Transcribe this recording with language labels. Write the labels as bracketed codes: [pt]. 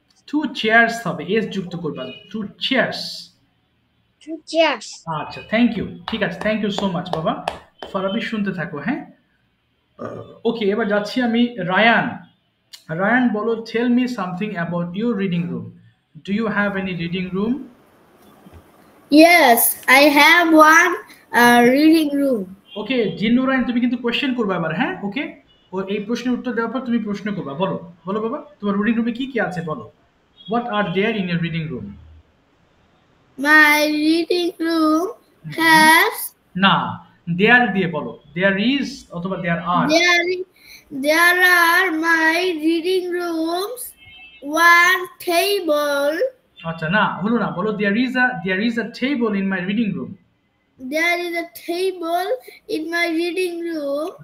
[en] two chairs [bn] হবে, S যুক্ত করবা। two chairs. [en] 3 chairs. [bn] আচ্ছা, থ্যাংক ইউ। ঠিক আছে, [en] thank you so much [bn] বাবা। ফারাবি শুনতে থাকো, হ্যাঁ? ওকে, এবার যাচ্ছি আমি রায়ান। [en] Rayan [bn] বলো, [en] Tell me something about your reading room. Do you have any reading room? Yes, I have one reading room. [bn] Okay, জিন্নু Ryan তুমি কিন্তু কোয়েশ্চেন করবে আবার, হ্যাঁ? ওকে, ও এই প্রশ্নের উত্তর দেওয়ার পর তুমি প্রশ্ন করবা। বলো বলো বাবা, তোমার রিডিং রুমে কি কি আছে বলো। [en] What are there in your reading room? My reading room has [bn] না, দেয়ার দিয়ে বলো। [en] there is [bn] অথবা [en] There are. there are my reading rooms one table. [bn] আচ্ছা, না হলো না, বলো [en] There is a table in my reading room. There is a table in my reading room.